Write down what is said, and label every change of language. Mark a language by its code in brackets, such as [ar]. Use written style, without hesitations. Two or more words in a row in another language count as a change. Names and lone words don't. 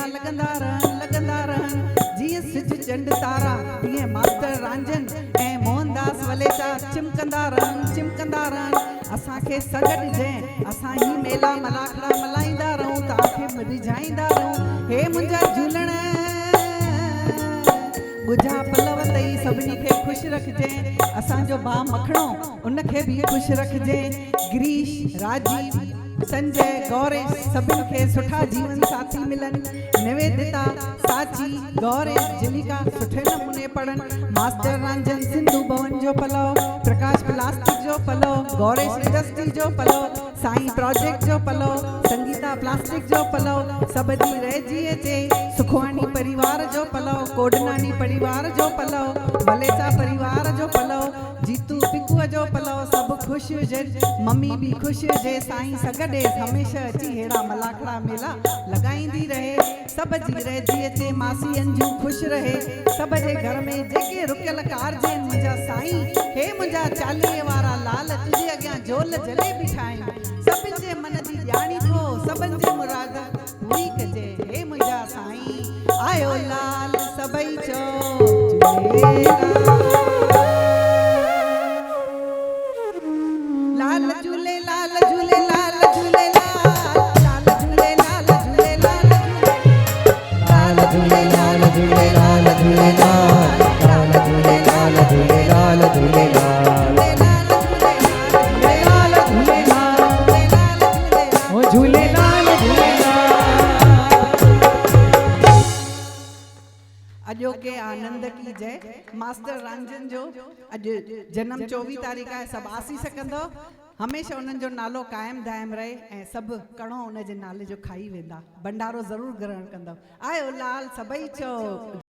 [sd] चंड तारा तीअं मास्टर रांझन ऐं मोहनदास मोहनदास वलेचा चिमकंदा रहनि असांखे सगड़ जंहिं असां ही मेला मलाखड़ा मल्हाईंदा रहूं तव्हांखे रिझाईंदा रहूं हे मुंहिंजा झूलण ॻुझा पलव तई सभिनी खे ख़ुशि रखिजे असांजो भाउ मखणो उनखे बि ख़ुशि रखिजे गिरीश राजीव संजय गौरेश सभिनी खे सुठा जीवन साथी मिलनि निवेदिता साची गौरेश जिलिका सुठे नमूने पढ़नि मास्टर रंजन सिंधु भवन जो पलव प्रकाश प्लास्टिक जो पलव गौरेश इंडस्ट्री जो पलव साईं प्रोजेक्ट जो पलव संगीता प्लास्टिक जो पलव सबजी रहिजी अचे सुखवानी परिवार जो पलव कोडनानी परिवार जो पलव भलेचा परिवार जो पलव जीतू पिकुअ जो पलव सभु ख़ुशि हुजनि मम्मी बि ख़ुशि हुजे साईं सगड़े हमेशह अची हेड़ा मलाखड़ा मेला लॻाईंदी रहे सभ जी रहिजी अचे मासी अंजू ख़ुशि रहे सभ जे घर में जेके रुकियल कारज आहिनि मुंहिंजा साईं हे मुंहिंजा 40 वारा लाल तुंहिंजे अॻियां झोल जलेबी ठाहिनि सभिनि जे मन जी ॼाणी थो सभिनि जी मुराद पूरी कजे हे मुंहिंजा साईं आयो लाल सभई चओ झूलेलाल लाल झूलेलाल लाल झूलेलाल झूलेलाल लाल झूलेलाल झूलेलाल झूलेलाल लाल झूलेलाल झूलेलाल झूलेलाल झूलेलाल अॼोके आनंद की जय मास्टर रंजन जो अॼु जन्म 24 तारीख़ आहे सभु आसी सघंदो हमेशह उन्हनि जो नालो क़ाइमु दाइमु रहे ऐं सभु कणो उन जे नाले जो खाई वेंदा भंडारो ज़रूरु ग्रहण कंदव आयो लाल सभई चओ